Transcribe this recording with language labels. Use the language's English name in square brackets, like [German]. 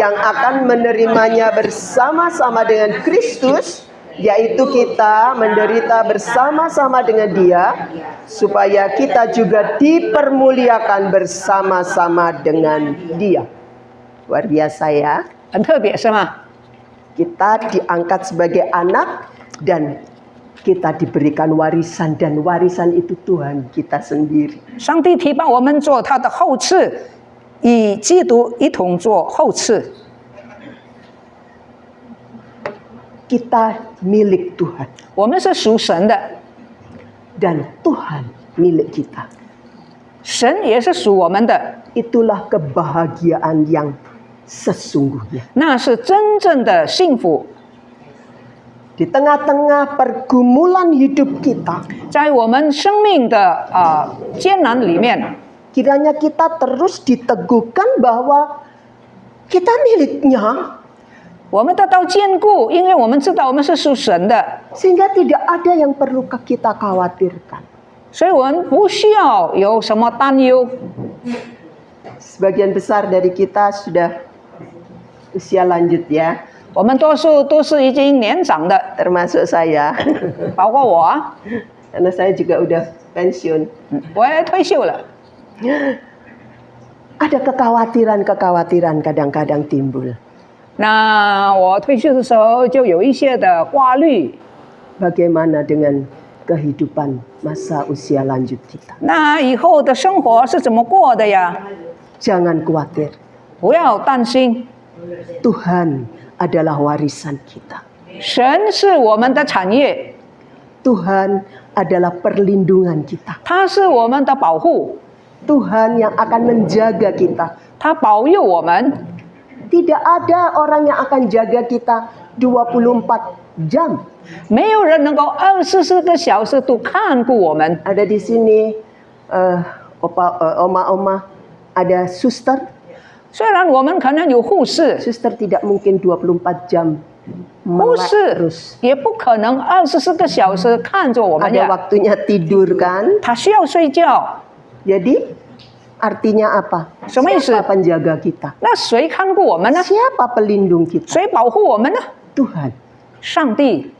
[Indonesian] yang akan menerimanya bersama-sama dengan Kristus, yaitu kita menderita bersama-sama dengan Dia, supaya kita juga dipermuliakan bersama-sama dengan Dia. Luar biasa ya. [Chinese] 很特别是吗？ [Indonesian] Kita diangkat sebagai anak dan kita diberikan warisan, dan warisan itu Tuhan kita sendiri. [Chinese] 上帝提拔我们做他的后嗣，与基督一同做后嗣。 [Indonesian] Kita milik Tuhan [Chinese] 我们是属神的， [Indonesian] dan Tuhan milik kita. [Chinese] 神也是属我们的， [Indonesian] Itulah kebahagiaan yang sesungguhnya. [Chinese] 那是真正的幸福。 [Indonesian] Di tengah-tengah pergumulan hidup kita, [Chinese] 在我们生命的艰难里面， [Indonesian] kiranya kita terus diteguhkan bahwa kita miliknya, [Chinese] 我们得到坚固，因为我们知道我们是属神的， [Indonesian] sehingga tidak ada yang perlu kita khawatirkan. [Chinese] 所以我们不需要有什么担忧。 [Indonesian] Sebagian besar dari kita sudah usia lanjut ya, [Chinese] 我们多数都是已经年长的， [Indonesian] termasuk saya. [Chinese] 包括我啊， [Indonesian] Karena saya juga udah pensiun. [Chinese] 我也退休了。 [Indonesian] Ada kekhawatiran-kekhawatiran kadang-kadang timbul. [Chinese] 那我退休的时候就有一些的挂虑。 [Indonesian] Bagaimana dengan kehidupan masa usia lanjut kita? [Chinese] 那以后的生活是怎么过的呀？ [Indonesian] Jangan khawatir, [Chinese] 不要担心， [Indonesian] Tuhan adalah warisan kita. [Chinese] 神是我们的产业， [Indonesian] Tuhan adalah perlindungan kita. [Chinese] 他是我们的保护， [Indonesian] Tuhan yang akan menjaga kita. [Chinese] 他保佑我们。 [Indonesian] Tidak ada orang yang akan jaga kita 24 jam. [Chinese] 没有人能够24个小时都看顾我们。 [Indonesian] Ada di sini oma-oma, ada suster. [Chinese] 虽然我们可能有护士， [Indonesian] Suster tidak mungkin 24 jam [Chinese] 护 [Indonesian] melek [Chinese] 士 [Indonesian] terus. [Chinese] 也不可能24个小时看着我们 [Indonesian] Ada [Chinese] 呀， [Indonesian] waktunya tidur kan? [Chinese] 他需要睡觉。 [Indonesian] Jadi artinya apa? [Chinese] 什么意思？ [Indonesian] Siapa penjaga kita? [Chinese] 那谁看顾我们呢？ [Indonesian] Siapa pelindung kita? [Chinese] 谁保护我们呢？ [Indonesian] Tuhan. [Chinese] 上帝，